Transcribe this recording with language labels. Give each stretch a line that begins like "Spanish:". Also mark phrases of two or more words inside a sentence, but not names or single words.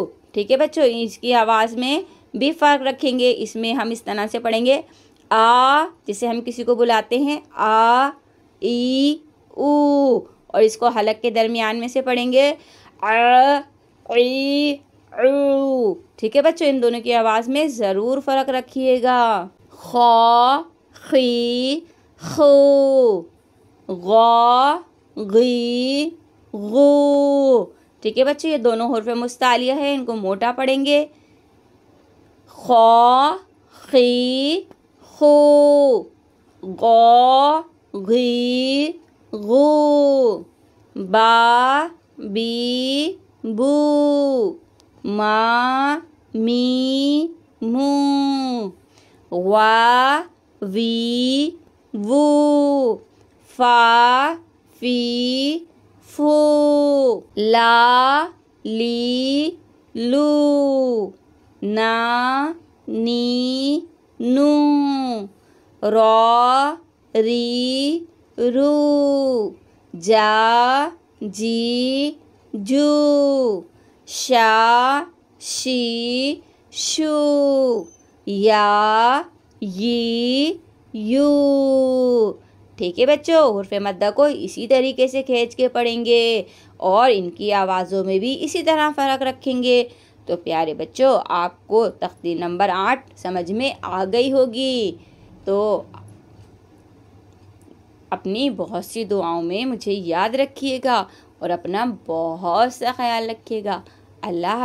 Urdu: ٹھیک ہے بچوں، اس کی آواز میں بھی فرق رکھیں گے، اس میں ہم اس طرح سے پڑھیں گے آ، جسے ہم کسی کو بلاتے ہیں، آ ای او، اور اس کو حلق کے درمیان میں سے پڑھیں گے آ ای او۔ ٹھیک ہے بچوں، ان دونوں کی آواز میں ضرور فرق رکھیے گا۔
Arabic: خا خی خو، غا غی غو۔
Urdu: ٹھیک ہے بچوں، یہ دونوں حروف مستعلیہ ہیں، ان کو موٹا پڑھیں گے۔
Arabic: خا خی خو، غا غی غو۔ با بی بو، ما می مو۔ وا وی وو، فا فی فو۔ لا لی لو، نا نی نو۔ را ری رو، جا جی جو۔ شا شی شو، یا یی یو۔
Urdu: ٹھیک ہے بچوں، حروف مدہ کو اسی طریقے سے کھینچ کے پڑھیں گے اور ان کی آوازوں میں بھی اسی طرح فرق رکھیں گے۔ تو پیارے بچوں آپ کو تختی نمبر 8 سمجھ میں آ گئی ہوگی۔ تو اپنی بہت سی دعاؤں میں مجھے یاد رکھیے گا اور اپنا بہت سا خیال رکھیے گا۔